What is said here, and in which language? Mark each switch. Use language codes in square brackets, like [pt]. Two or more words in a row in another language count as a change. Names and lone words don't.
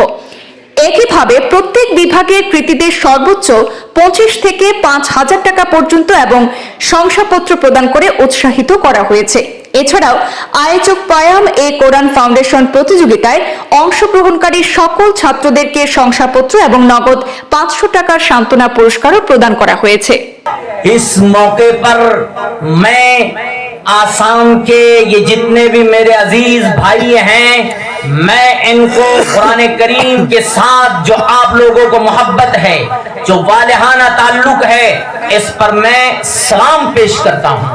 [bn] একইভাবে প্রত্যেক বিভাগের কৃতীদের সর্বোচ্চ 25 থেকে 5,000 টাকা পর্যন্ত এবং শংসাপত্র প্রদান করে উৎসাহিত করা হয়েছে। এছাড়াও আয়োজক পায়াম এ কোরআন ফাউন্ডেশন প্রতিযোগিতায় অংশগ্রহণকারী সকল ছাত্রদেরকে শংসাপত্র এবং নগদ 500 টাকার সান্ত্বনা পুরস্কারও প্রদান করা হয়েছে। [ur] اس موقع پر میں آسام کے یہ جتنے بھی میرے عزیز بھائی ہیں، میں ان کو قرآن کریم کے ساتھ جو آپ لوگوں کو محبت ہے، جو والہانہ تعلق ہے، اس پر میں سلام پیش کرتا